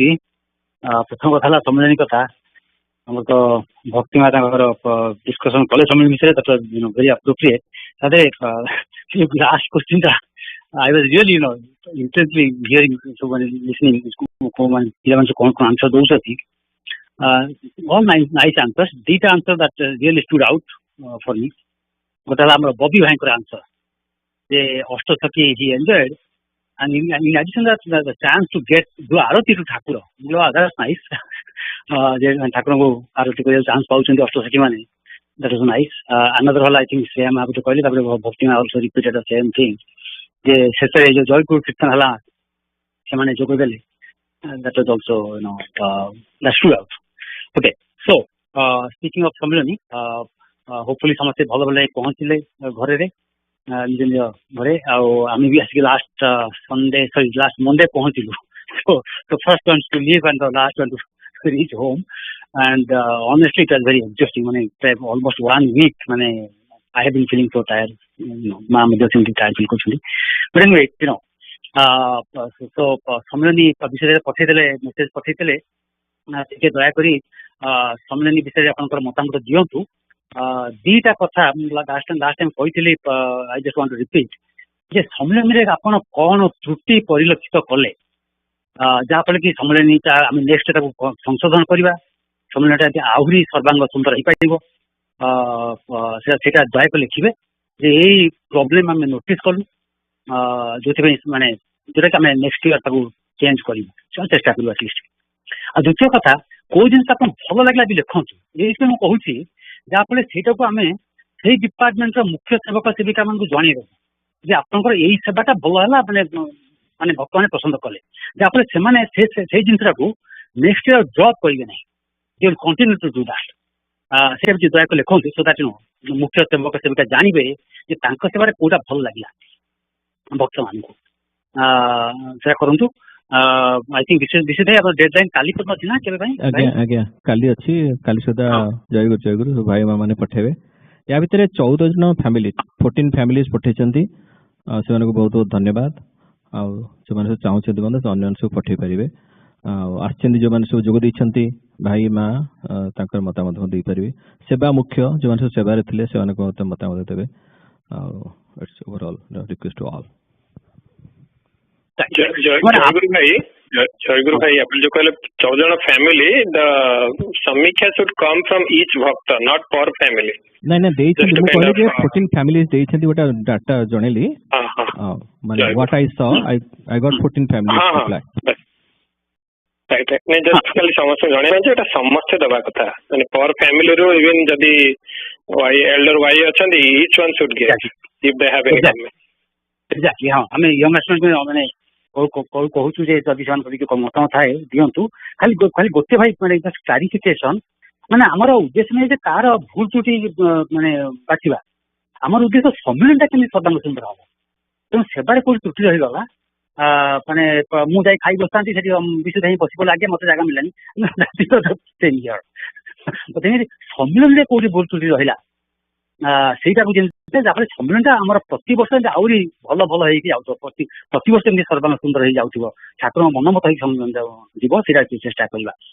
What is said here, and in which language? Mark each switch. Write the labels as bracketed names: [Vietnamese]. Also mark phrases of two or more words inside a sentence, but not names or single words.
[Odia] ପ୍ରଥମ କଥା ହେଲା ସମ୍ମିଳନୀ କଥା। ଆମର ତ ଭକ୍ତି ମା ତାଙ୍କର ଡିସ୍କସନ କଲେ ସମ୍ମିଳନୀ ବିଷୟରେ, [English] that very appropriate. [Odia] ତାପରେ [English] last question [Odia] ଟା [English] I was really intensely hearing someone listening [Odia] ପିଲାମାନେ କଣ କଣ ଆନ୍ସର ଦଉଛନ୍ତି। [English] all nice answers. ଦିଟା answer that really stood out for me. [Odia] ଗୋଟେ ହେଲା ଆମର ବବି ଭାଇଙ୍କର answer ଯେ ଅଷ୍ଟସଖୀ [English] he enjoyed, and in addition that the chance to get do arati to ଠାକୁର, that's nice. [Odia] ଯେ ଠାକୁରଙ୍କୁ ଆରତି କରିବାକୁ ଚାନ୍ସ ପାଉଛନ୍ତି ଅଷ୍ଟସଖୀ ମାନେ, [English] that was nice. [Odia] Another ହେଲା [English] I think [Odia] ଶ୍ରେୟା ମହାପାତ୍ର କହିଲେ, ତାପରେ ଭକ୍ତି ମା [English] also repeated the same thing [Odia] ଯେ ଶେଷରେ ଯୋଉ ଜୟଗୁରୁ କୀର୍ତ୍ତନ ହେଲା ସେମାନେ ଯୋଗ ଦେଲେ, [English] that was also that stood out. Okay, so speaking of [Odia] ସମ୍ମିଳନୀ, hopefully ସମସ୍ତେ ଭଲ ଭଲ ପହଞ୍ଚିଲେ ଘରେ ନିଜ ନିଜ ଘରେ। ଆଉ ଆମେ ବି ଆସିକି [English] last Monday [Odia] ପହଞ୍ଚିଲୁ। [English] So the first ones to leave and the last one to reach home, and honestly it was very exhausting. Almost 1 week I have been feeling so tired. [Odia] ମା ମଧ୍ୟ ସେମିତି [English] tired feel [Odia] କରୁଛନ୍ତି। [English] But anyway, so [Odia] ସମ୍ମିଳନୀ ବିଷୟରେ ପଠେଇଦେଲେ, ମେସେଜ ପଠେଇଥିଲେ, ଟିକେ ଦୟାକରି ସମ୍ମିଳନୀ ବିଷୟରେ ଆପଣଙ୍କର ମତାମତ ଦିଅନ୍ତୁ। ଦିଟା କଥା [English] last time [Odia] କହିଥିଲି, [English] I just want to repeat [Odia] ଯେ ସମ୍ମିଳନୀରେ ଆପଣ କଣ ତ୍ରୁଟି ପରିଲକ୍ଷିତ କଲେ, ଯାହାଫଳରେ କି ସମ୍ମିଳନୀଟା ଆମେ ନେକ୍ସଟ ତାକୁ ସଂଶୋଧନ କରିବା, ସମ୍ମିଳନୀଟା ଆହୁରି ସର୍ବାଙ୍ଗ ସୁନ୍ଦର ହେଇପାରିବ। ସେଇଟା ଦୟାକରି ଲେଖିବେ ଯେ ଏଇ ପ୍ରୋବ୍ଲେମ ଆମେ ନୋଟିସ କଲୁ, ଯୋଉଥିପାଇଁ ଯୋଉଟାକି ଆମେ [English] next year [Odia] ତାକୁ ଚେଞ୍ଜ କରିବୁ, ଚେଷ୍ଟା କରିବୁ ଆଟଲିଷ୍ଟ। ଆଉ ଦ୍ୱିତୀୟ କଥା, କୋଉ ଜିନିଷ ଆପଣ ଭଲ ଲାଗିଲା ବି ଲେଖନ୍ତୁ। ଏଇଥିପାଇଁ ମୁଁ କହୁଛି ଯାହାଫଳରେ ସେଇଟାକୁ ଆମେ ସେଇ ଡିପାର୍ଟମେଣ୍ଟର ମୁଖ୍ୟ ସେବକ ସେବିକା ମାନଙ୍କୁ ଜଣେଇବୁ ଯେ ଆପଣଙ୍କର ଏଇ ସେବାଟା ଭଲ ହେଲା, ଭକ୍ତମାନେ ପସନ୍ଦ କଲେ, ଯାହାଫଳରେ ସେମାନେ ସେଇ ଜିନିଷଟାକୁ [English] next year drop [Odia] କରିବେ ନାହିଁ, [English] they will continue to do that. [Odia] ସେଇଟା ବି ଦୟାକରି ଲେଖନ୍ତୁ, [English] so that [Odia] ମୁଖ୍ୟ ସେବକ ସେବିକା ଜାଣିବେ ଯେ ତାଙ୍କ ସେବାରେ କୋଉଟା ଭଲ ଲାଗିଲା ଭକ୍ତମାନଙ୍କୁ। ସେଟା କରନ୍ତୁ। [English] I think this is our deadline [Odia] କାଲି ତ ଅଛି ନା କେବେ ପାଇଁ? ଆଜ୍ଞା କାଲି ଅଛି, କାଲି ସୁଦ୍ଧା ଜୟଗୁରୁ ଭାଇ ମାନେ ପଠେଇବେ। ୟା ଭିତରେ 14 ଜଣ ଫ୍ୟାମିଲି 14 ଫ୍ୟାମିଲିଜ ପଠେଇଛନ୍ତି, ସେମାନଙ୍କୁ ବହୁତ ବହୁତ ଧନ୍ୟବାଦ। ଆଉ ସେମାନେ ସବୁ ଚାହୁଁଛନ୍ତି ମଧ୍ୟ ଅନ୍ୟ ସବୁ ପଠେଇ ପାରିବେ। ଆଉ ଆସିଛନ୍ତି ଯୋଉମାନେ ସବୁ ଯୋଗ ଦେଇଛନ୍ତି ଭାଇ ମା, ତାଙ୍କର ମତାମତ ଦେଇପାରିବେ। ସେବା ମୁଖ୍ୟ ଯୋଉମାନେ ସବୁ ସେବାରେ ଥିଲେ ସେମାନଙ୍କ ମତାମତ ଦେବେ। [English] ଆଉ it's overall request to all. [Odia] ଜୟଗୁରୁ ଭାଇ, ଆପଣ ଯୋଉ କହିଲେ 14 ଜଣ ଫ୍ୟାମିଲି, ଦ ସମୀକ୍ଷା [English] should come from each [Odia] ଭକ୍ତ, [English] not per family. [Odia] ନାଇଁ ଦେଇଛନ୍ତି, ମୁଁ କହିଲି ଯେ 14 ଫ୍ୟାମିଲି ଦେଇଛନ୍ତି, ଗୋଟେ ଡାଟା ଜଣେଇଲି। [English] what I saw, I got 14 families reply. [Odia] ରାଇଟ୍ ନାଇଁ, ଜଷ୍ଟ ଖାଲି ସମସ୍ତଙ୍କୁ ଜଣେଇବା ଯେ ଏଟା ସମସ୍ତେ ଦବା କଥା, ପର ଫ୍ୟାମିଲିରୁ ଇଭେନ୍ ଯଦି ଏଲ୍ଡର ୱାଇ ଅଛନ୍ତି, [English] each one should get if they have any comment. Exactly, [Odia] ହଁ ଆମେ [English] young aspirant [Odia] କହୁଛୁ ଯେ ଯଦି ସେମାନଙ୍କ ମତାମତ ଥାଏ ଦିଅନ୍ତୁ। ଖାଲି ଗୋଟେ ଭାଇ କ୍ଲାରିଫିକେସନ, ଆମର ଉଦ୍ଦେଶ୍ୟ ନାହିଁ ଯେ କାହାର ଭୁଲ ତ୍ରୁଟି ବାଛିବା, ଆମର ଉଦ୍ଦେଶ୍ୟ ସମ୍ମିଳନୀଟା କେମିତି ସର୍ବାଙ୍ଗ ସୁନ୍ଦର ହବ। ତେଣୁ ସେବାରେ କୋଉଠି ତ୍ରୁଟି ରହିଗଲା, ମୁଁ ଯାଇ ଖାଇ ବସିଥାନ୍ତି, ସେଠି ବିଶୁଦ୍ଧ ହିଁ ବସି ପଡ଼ିଲା, ଆଜ୍ଞା ମତେ ଜାଗା ମିଳିଲାନି, ସେମିତି ସମ୍ମିଳନୀରେ କୋଉଠି ଭୁଲ ତ୍ରୁଟି ରହିଲା ସେଇଟାକୁ ଯେମିତି, ଯାହାଫଳରେ ସମ୍ମିଳନୀଟା ଆମର ପ୍ରତିବର୍ଷ ଆହୁରି ଭଲ ଭଲ ହେଇକି ଯାଉଥିବ, ପ୍ରତିବର୍ଷ ଏମିତି ସର୍ବାଙ୍ଗ ସୁନ୍ଦର ହେଇଯାଉଥିବ, ଠାକୁରଙ୍କ ମନମତ ହେଇକି ଯିବ, ସେଇଟା ଚେଷ୍ଟା କରିବା।